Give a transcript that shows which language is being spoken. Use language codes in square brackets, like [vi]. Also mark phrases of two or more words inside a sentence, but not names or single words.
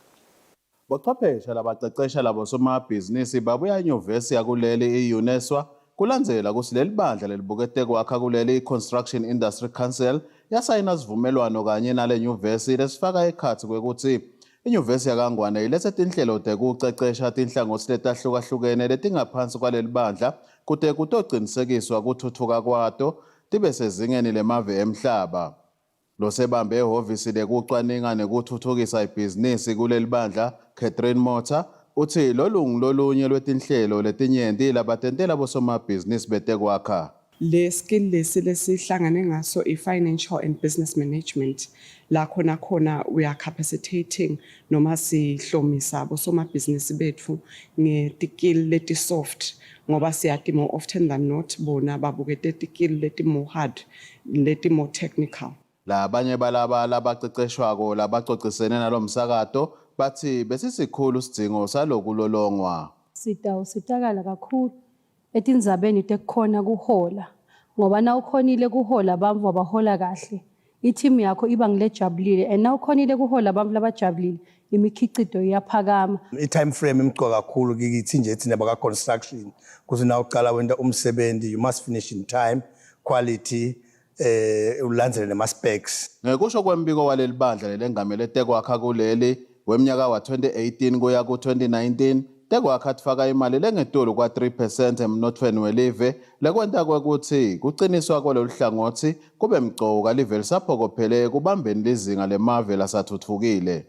[ss] Bochwepheshe labacecesha labosomabhizinisi babuya enyuvesi yakuleli i-UNESWA kulandzela kusi leli bandla lelibukete kwakha kuleli i-Construction Industry Council yasayina sivumelwano kanye nale nyuvesi lesifaka ekhatsi kwekuthi inyuvesi yaKangwane ilethe tinhlelo tekucecesha tinhlangothi letahlukahlukene letingaphansi kwaleli bandla kute kutocinisekiswa kuthuthuka kwato tibe sezingeni lemave emhlaba. Losebambe ehhovisi lekucwaninga nekuthuthukisa ibhizinisi kuleli bandla Catherine Mota uthi lolunye lwetinhlelo letinyenti labatentela bosomabhizinisi betekwakha. Le skill lesihlangane ngaso [en] i-financial and business management [ss] la khona [en] we are capacitating [ss] noma sihlomisa bosomabhizinisi bethu ngetikili leti soft ngoba siyati [en] more often than not [ss] bona babukete tikili leti [en] more hard [ss] leti [en] more technical. [ss] Labanye balaba labaceceshwako labacocisene nalomsakato bathi besisikhulu sidingo salokulolongwa. Sitakala kakhulu etindzabeni tekukhona kuhola ngoba na ukhonile kuhola bantfu abahola kahle i-team yakho iba ngilejabulile and na ukhonile kuhola bantfu labajabulile imikhicito iyaphakama. [en] I-time frame [ss] imcoka kakhulu kithi nje thina baka construction kuze na uqala wenda umsebenzi [en] you must finish in time, [ss] quality ulandzele nema-specs. Ngekusho kwembiko waleli bandla lelengamele tekwakha kuleli weminyaka wa-2018 kuya ku-2019 tekwakha tifaka imali lengetulu kwa-3% emnothweni welive lekwenta kwekuthi kuciniswa kwalolu hlangothi kube mcoka live lisaphokophele kubambeni lizinga lemave lasathuthukile.